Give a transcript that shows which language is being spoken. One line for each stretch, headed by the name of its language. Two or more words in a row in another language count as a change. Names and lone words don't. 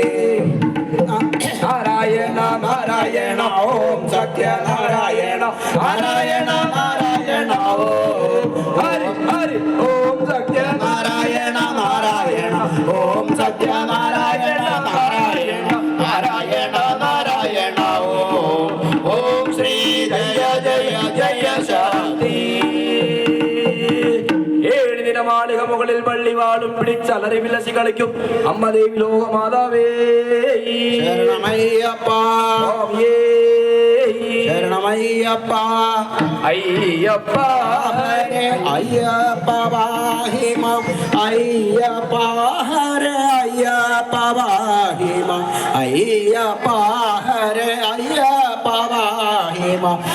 Sanskrit: नारायण नारायण ओम सत्य नारायण नारायण नारायण ओम हरि हरि ओम सत्य नारायण नारायण ओम सत्य नारायण नारायण नारायण नारायण ओम श्री जय जय जय शांति।
Malayalam: മാളിക മുകളിൽ പള്ളി വാളും പിടിച്ചലറി വിലസി കളിക്കും അമ്മ ദേവി ലോകമാതാവേ ശരണമയ്യപ്പ ശരണമയ്യപ്പ അയ്യപ്പ ഹരേ അയ്യപ്പ വാഹിമ അയ്യപ്പ ഹരേ അയ്യപ്പ വാഹിമ അയ്യപ്പ ഹരേ അയ്യപ്പ വാഹിമ